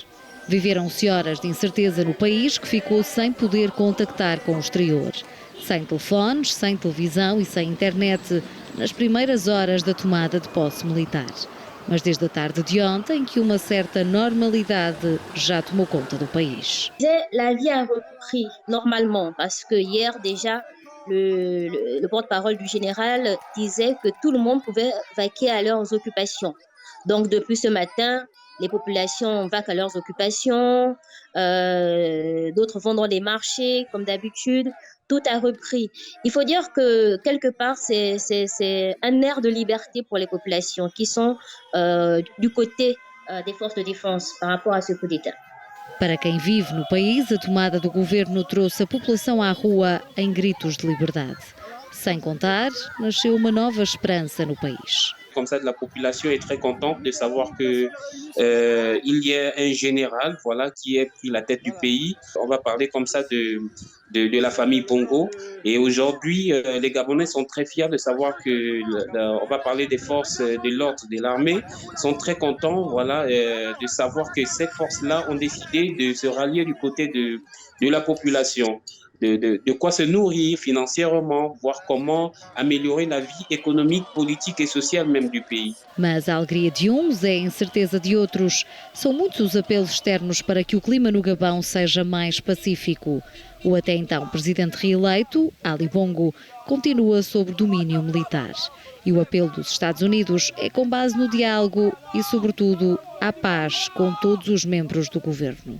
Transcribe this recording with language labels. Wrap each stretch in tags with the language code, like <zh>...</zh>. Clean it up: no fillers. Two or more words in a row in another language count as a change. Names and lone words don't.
<pt>Viveram-se horas de incerteza no país que ficou sem poder contactar com o exterior. Sem telefones, sem televisão e sem internet, nas primeiras horas da tomada de posse militar. Mas desde a tarde de ontem que uma certa normalidade já tomou conta do país.</pt> <fr>La vie a repris normalement parce que hier déjà le porte-parole du général disait que tout le monde pouvait vaquer à leurs occupations. Donc depuis ce matin, les populations vaquent à leurs occupations, d'autres vont dans les marchés comme d'habitude. Tout a repris. Il faut dire que quelque part c'est un air de liberté pour les populations qui sont du côté des forces de défense par rapport à ce coup d'État.</fr> <pt>Para quem vive no país, a tomada do governo trouxe a população à rua em gritos de liberdade. Sem contar, nasceu uma nova esperança no país.</pt> <fr>Comme ça, la population est très contente de savoir que il y a un général, voilà, qui a pris la tête du pays. On va parler comme ça de la famille Bongo. Et aujourd'hui, les Gabonais sont très fiers de savoir que, on va parler des forces de l'ordre, de l'armée, sont très contents, voilà, de savoir que ces forces-là ont décidé de se rallier du côté de la population. De quoi se nourrir financièrement, voir comment améliorer la vie économique, politique et sociale même du pays.</fr> <pt>Mas a alegria de uns é a incerteza de outros. São muitos os apelos externos para que o clima no Gabão seja mais pacífico. O até então presidente reeleito, Ali Bongo, continua sob domínio militar. E o apelo dos Estados Unidos é com base no diálogo e, sobretudo, à paz com todos os membros do governo.</pt>